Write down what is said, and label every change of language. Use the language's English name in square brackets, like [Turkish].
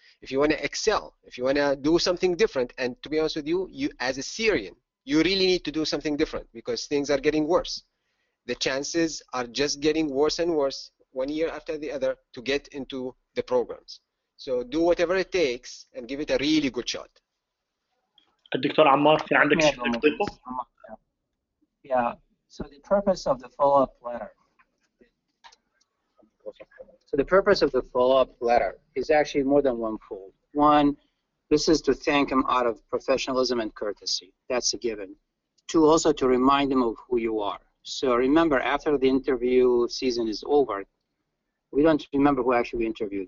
[English] If you want to excel, if you want to do something different, and to be honest with you, as a Syrian, you really need to do something different because things are getting worse. The chances are just getting worse and worse one year after the other to get into the programs. So do whatever it takes and give it a really good shot. [Arabic] الدكتور عمار في عندك شيء تضيفه؟ [English] Yeah. So the purpose of the follow-up letter. So the purpose of the follow-up letter is actually more than one-fold. One, this is to thank him out of professionalism and courtesy. That's a given. Two, also to remind him of who you are. So remember, after the interview season is over, we don't remember who actually we interviewed.